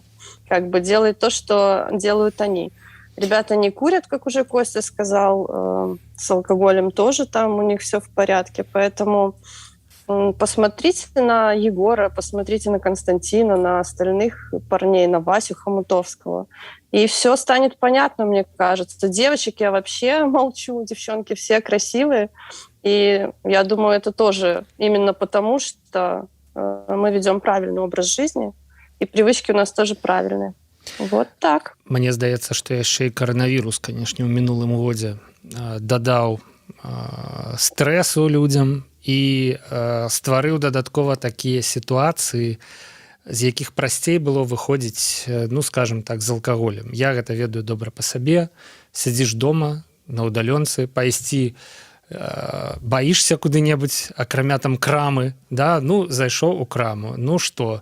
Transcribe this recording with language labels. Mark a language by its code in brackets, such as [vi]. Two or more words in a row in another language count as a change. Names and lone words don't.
[ru] Как бы делай то, что делают они. Ребята не курят, как уже Костя сказал, с алкоголем тоже там у них все в порядке, поэтому посмотрите на Егора, посмотрите на Константина, на остальных парней, на Васю Хомутовского, и все станет понятно, мне кажется. Девочек я вообще молчу, девчонки все красивые, и я думаю, это тоже именно потому, что мы ведем правильный образ жизни, и привычки у нас тоже правильные. Вот так. [be] Мне здаецца, што яшчэ і каранавірус, канешне, у мінулым годзе дадаў стрэсу людзям і стварыў дадаткова такія сітуацыі, з якіх прасцей было выходзіць, ну, скажем так, з алкаголем. Я гэта ведаю добра па сабе. Сядзіш дома на ўдалёнцы, пайсці баішся куды-небудзь, акрамя там крамы, да, ну, зайшоў у краму, ну што?